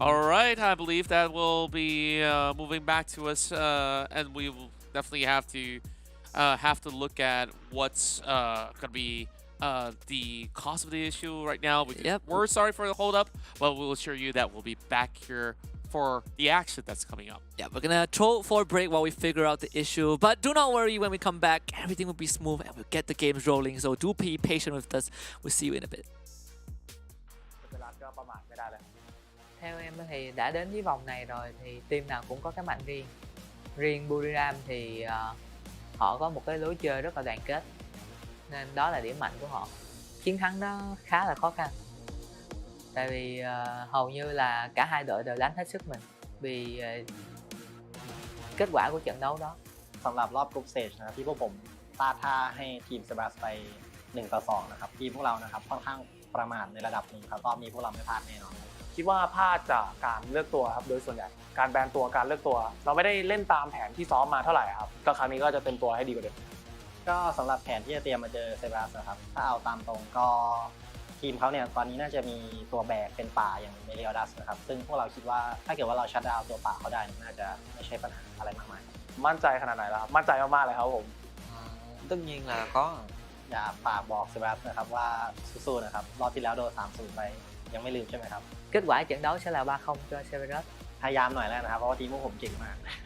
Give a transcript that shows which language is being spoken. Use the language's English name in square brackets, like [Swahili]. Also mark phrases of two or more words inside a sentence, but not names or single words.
[English] All right, I believe that will be moving back to us, and we will definitely have to look at what's gonna be the cause of the issue right now. We're sorry for the hold up, but we'll assure you that we'll be back here for the action that's coming up. Yeah, we're gonna throw for a break while we figure out the issue. But do not worry, when we come back, everything will be smooth and we'll get the games rolling. So do be patient with us. We'll see you in a bit. [Vietnamese] Theo em thì đã đến với vòng này rồi thì team nào cũng có cái mạnh riêng. Riêng Buriram thì họ có một cái lối chơi rất là đoàn kết, nên đó là điểm mạnh của họ. Chiến thắng đó khá là khó khăn, tại vì hầu như là cả hai đội đều đánh hết sức mình vì kết quả của trận đấu đó. [Thai] สำหรับรอบ [English] group stage [Thai] นะที่พวกผมพลาดท่าให้ทีมเซบาสไป1-2นะครับทีมพวกเรานะครับค่อนข้างประมาทในระดับหนึ่งครับรอบนี้พวกเราไม่พลาดแน่นอน คิดว่าพลาดจากการเลือกตัวครับโดยส่วนใหญ่การแบนตัวการเลือกตัวเราไม่ได้เล่นตามแผนที่ซ้อมมาเท่าไหร่ครับก็ครั้งนี้ก็จะเต็มตัวให้ดีกว่าเดิม ก็สำหรับแผนที่จะเตรียมมาเจอเซบาสนะครับถ้าเอาตามตรงก็ทีมเขาเนี่ยตอนนี้น่าจะมีตัวแบกเป็นป่าอย่างเมเรียดัสนะครับซึ่งพวกเราคิดว่าถ้าเกิดว่าเราชัตดาวน์ตัวป่าเขาได้น่าจะไม่ใช่ปัญหาอะไรมากมาย มั่นใจขนาดไหนแล้วครับมั่นใจมากๆเลยครับผม [Vietnamese] Tất nhiên là có. [Thai] อย่าฝากบอกเซบาสนะครับว่าสู้ๆนะครับรอบที่แล้วโดน 3-0 ไปยังไม่ลืมใช่ไหมครับ [Vietnamese] Kết quả trận đấu sẽ là 3-0 cho Severus. [Thai] พยายามหน่อยแล้วนะครับเพราะว่าทีมพวกผมเก่งมาก